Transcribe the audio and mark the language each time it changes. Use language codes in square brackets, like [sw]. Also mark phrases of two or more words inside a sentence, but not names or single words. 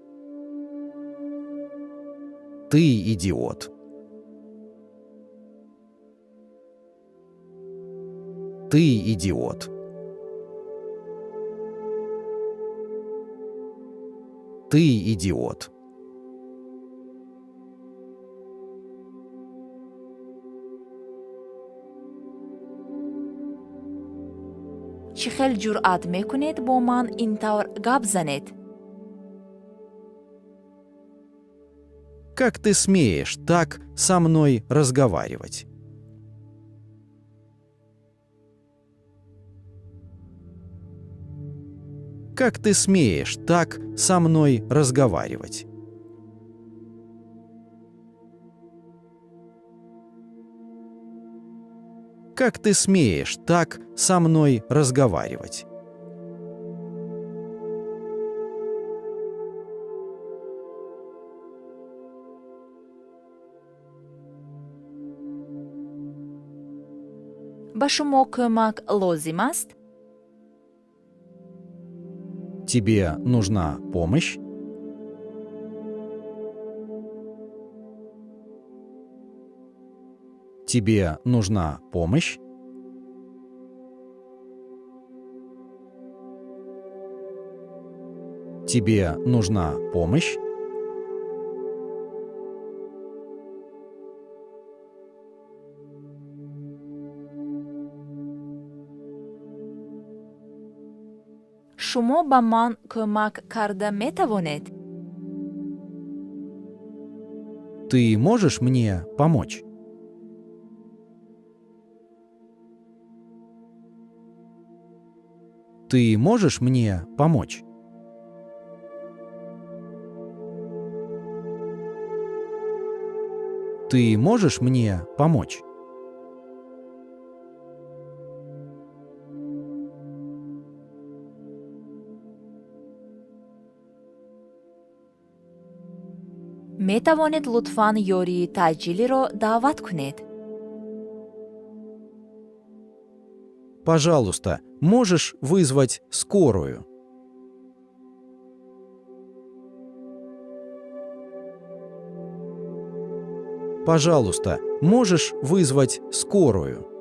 [ru] Ты идиот. Ты идиот. Ты идиот. [tg] чӣ хел ҷуръат мекунед бо ман ин тавр гап занед? [ru] Как ты смеешь так со мной разговаривать? Как ты смеешь так со мной разговаривать? Как ты смеешь так со мной разговаривать? [tg] ба шумо кӯмак лозим аст? [ru] Тебе нужна помощь? Тебе нужна помощь? Тебе нужна помощь? [tg] шумо ба ман кӯмак карда метавонед? [ru] Ты можешь мне помочь? Ты можешь мне помочь? Ты можешь мне помочь? [tg] метавонед лутфан ёрии таъҷилиро даъват кунед? [ru] Пожалуйста, можешь вызвать скорую? Пожалуйста, можешь вызвать скорую?